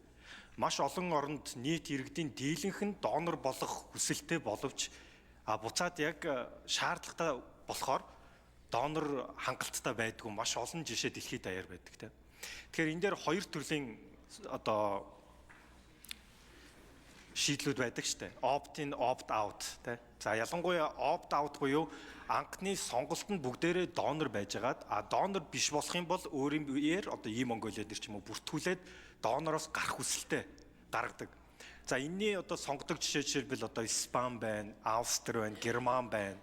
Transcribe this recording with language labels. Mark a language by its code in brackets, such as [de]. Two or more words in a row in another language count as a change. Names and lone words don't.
[mn] Маш олон оронд нийт иргэдийн дийлэнх нь донор болох хүсэлтэй боловч буцаад яг шаардлагатай болохоор донор хангалттай байдгүй маш олон жишээ дэлхийд даяар байдаг те. Тэгэхээр энэ дээр хоёр төрлийн одоо шийдлүүд байдаг штэ. [en] Opt in, opt out те. [mn] За ялангуяа [en] opt out [mn] буюу анхны сонголтод бүгдээрээ донор байжгаад донор биш болох юм бол өөрийн биеэр одоо Mongolia дээр ч юм уу бүртгүүлээд донороос гарах хүсэлтэй гаргадаг. За энэний одоо сонгодог жишээлбэл одоо Испани байна, Австри байна, Герман байна.